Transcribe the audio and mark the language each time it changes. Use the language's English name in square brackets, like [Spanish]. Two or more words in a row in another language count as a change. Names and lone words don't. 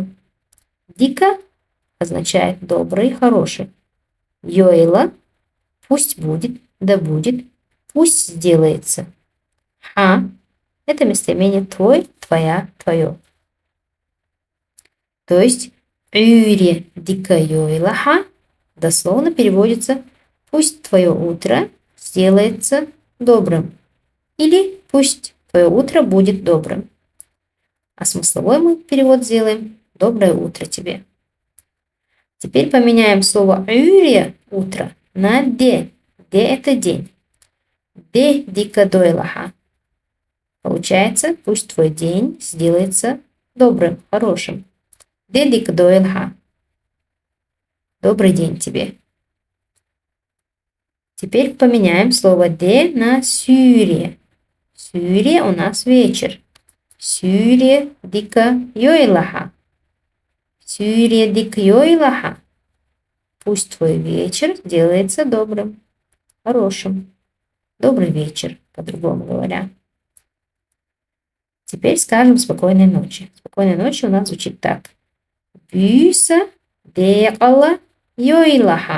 [Russian] «Дика» означает «добрый», «хороший». Йойла – пусть будет, да будет, пусть сделается. Ха – это местоимение твой, твоя, твое. То есть [Chechen] юре дика йойла ха [Russian] дословно переводится пусть твое утро сделается добрым. Или пусть твое утро будет добрым. А смысловой мы перевод сделаем доброе утро тебе. Теперь поменяем слово юре утро на де. Де это день. [Chechen] Де дика дойлаха. [Russian] Получается, пусть твой день сделается добрым, хорошим. [Chechen] Де дика дойлаха. [Russian] Добрый день тебе. Теперь поменяем слово де на сюре. Сюре у нас вечер. [Chechen] Сюре дика йойлаха. Сюре дика йойлаха. [Russian] Пусть твой вечер делается добрым, хорошим. Добрый вечер, по-другому говоря. Теперь скажем спокойной ночи. Спокойной ночи у нас звучит так. [Chechen] Бюса деяла йойлаха.